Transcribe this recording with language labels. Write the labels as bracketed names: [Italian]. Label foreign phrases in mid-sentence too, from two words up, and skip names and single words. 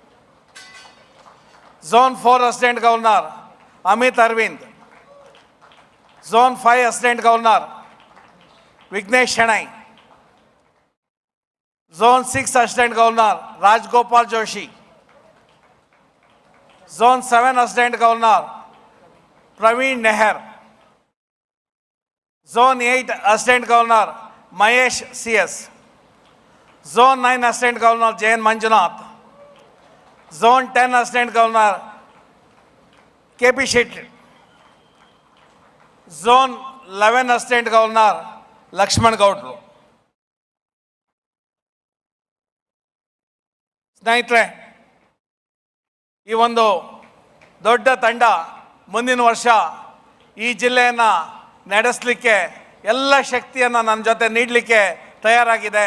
[English] Zone 4 Assistant Governor Amit Aravind. Zone 5 Assistant Governor Vighnesh Shenoy. Zone 6 Assistant Governor Rajagopal Joshi. Zone 7 Assistant Governor Praveen Neher. Zone 8 Assistant Governor Mahesh CS. Zone 9 Assistant Governor Jain Manjunath. Zone 10 Assistant Governor KP Shetty. Zone 11 Assistant Governor Lakshman Gaudru. [Kannada] ಸ್ನೇಹಿತರೆ, ಈ ಒಂದು ದೊಡ್ಡ ತಂಡ ಮುಂದಿನ ವರ್ಷ ಈ ಜಿಲ್ಲೆಯನ್ನು ನಡೆಸಲಿಕ್ಕೆ ಎಲ್ಲ ಶಕ್ತಿಯನ್ನು ನನ್ನ ಜೊತೆ ನೀಡಲಿಕ್ಕೆ ತಯಾರಾಗಿದೆ.